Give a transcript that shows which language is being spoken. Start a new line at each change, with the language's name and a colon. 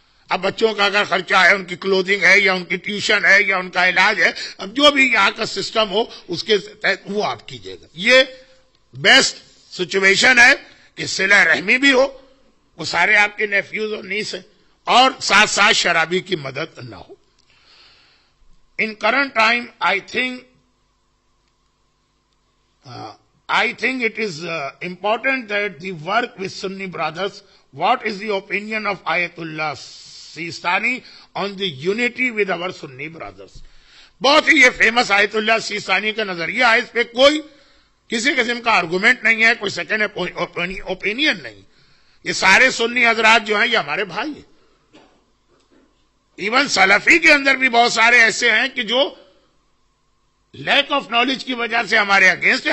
Urdu: اب بچوں کا اگر خرچہ ہے، ان کی کلوتھنگ ہے یا ان کی ٹیوشن ہے یا ان کا علاج ہے، اب جو بھی یہاں کا سسٹم ہو اس کے تحت وہ آپ کیجیے گا. یہ بیسٹ سچویشن ہے کہ صلہ رحمی بھی ہو، وہ سارے آپ کے نیفیوز اور نیس ہیں، اور ساتھ ساتھ شرابی کی مدد نہ ہو.
English: In current time, I think it is important that the work with Sunni brothers. What is the opinion of Ayatollah Sistani on the unity with our Sunni brothers?
Urdu: بہت ہی یہ فیمس آیت اللہ سیستانی کا نظریہ ہے، اس پہ کوئی کسی قسم کا آرگومنٹ نہیں ہے، کوئی سیکنڈ اوپینین نہیں. یہ سارے سنی حضرات جو ہیں یہ ہمارے بھائی ہیں. ایون سلفی کے اندر بھی بہت سارے ایسے ہیں کہ جو لیک آف نالج کی وجہ سے ہمارے اگینسٹ ہیں.